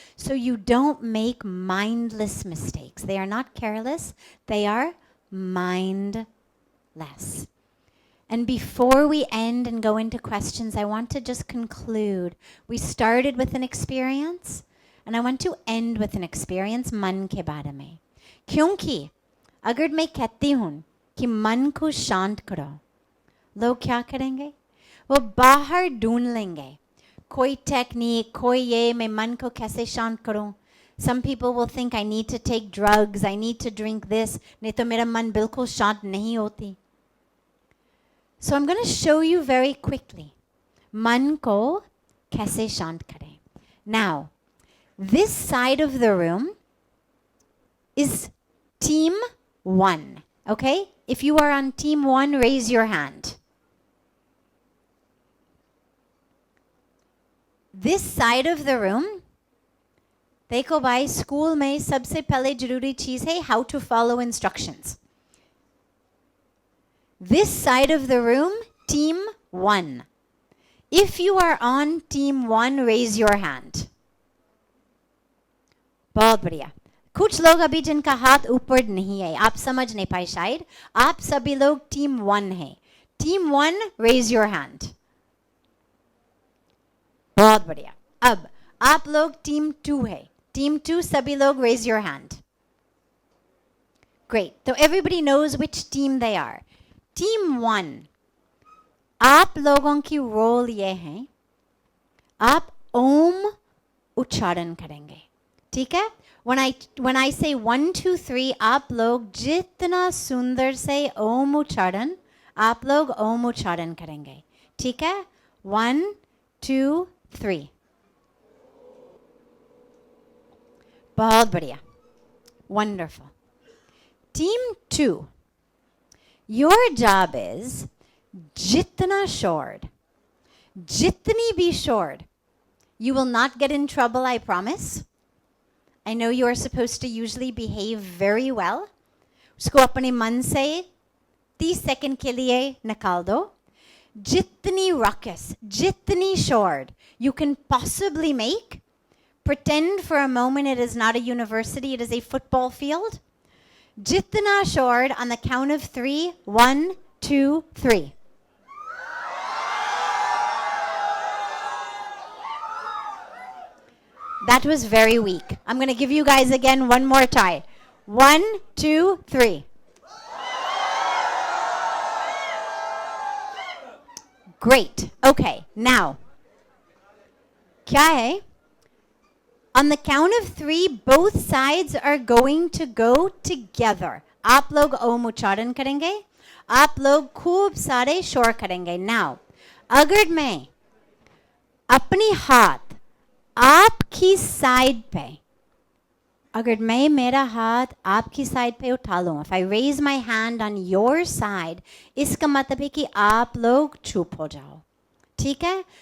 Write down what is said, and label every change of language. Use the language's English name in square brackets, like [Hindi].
[English] So you don't make mindless mistakes. They are not careless, they are mindless. And before we end and go into questions, I want to just conclude. We started with an experience, and I want to end with an experience [Hindi] मन के बारे में. क्योंकि अगर मैं कहती हूँ कि मन को शांत करो, लोग क्या करेंगे? वो बाहर ढूंढ लेंगे. कोई टेक्निक, कोई ये, मैं मन को कैसे शांत करूं? [English] Some people will think I need to take drugs, I need to drink this, [Hindi] नहीं तो मेरा मन बिल्कुल शांत नहीं होती. [English] So I'm going to show you very quickly. [Hindi] मन को कैसे शांत करें. [English] Now, this side of the room is team 1, okay? If you are on team 1, raise your hand. This side of the room, [Hindi] देखो भाई, स्कूल में सबसे पहले जरूरी चीज है [English] how to follow instructions. This side of the room, team 1. If you are on team 1, raise your hand. [Hindi] बहुत बढ़िया. कुछ लोग अभी जिनका हाथ ऊपर नहीं है, आप समझ नहीं पाए शायद. आप सभी लोग team 1 हैं. [English] Team 1, raise your hand. [Hindi] बहुत बढ़िया. अब आप लोग टीम 2 है. टीम 2 सभी लोग [English] raise your hand. Great. So everybody knows which team they are. [Hindi] Team 1, आप लोगों की रोल ये है, आप ओम उच्चारण करेंगे. ठीक है? [English] When I say 1, 2, 3, [Hindi] आप लोग जितना सुंदर से ओम उच्चारण, आप लोग ओम उच्चारण करेंगे. ठीक है? 1, 2, 3. बहुत बढ़िया. [English] Wonderful. Team 2, your job is [Hindi] jitna shored, jitni bhi shored. [English] You will not get in trouble, I promise. I know you are supposed to usually behave very well. [Hindi] उसको अपने मन से 30 सेकंड के लिए निकाल दो. Jitni ruckus, jitni short [English] you can possibly make. Pretend for a moment it is not a university, it is a football field. [Hindi] Jitna short [English] on the count of 3. 1, 2, 3. That was very weak. I'm going to give you guys again one more try. 1, 2, 3. Great. Okay, now. [Hindi] Kya hai? [English] On the count of 3, both sides are going to go together. [Hindi] आप लोग ओम उच्चारण करेंगे. आप लोग खूब सारे शोर करेंगे. Now, अगर मैं अपनी हाथ आपकी साइड पे, अगर मैं मेरा हाथ आपकी साइड पे उठा लूँ, [English] if I raise my hand on your side, [Hindi] इसका मतलब है कि आप लोग चुप हो जाओ. ठीक है?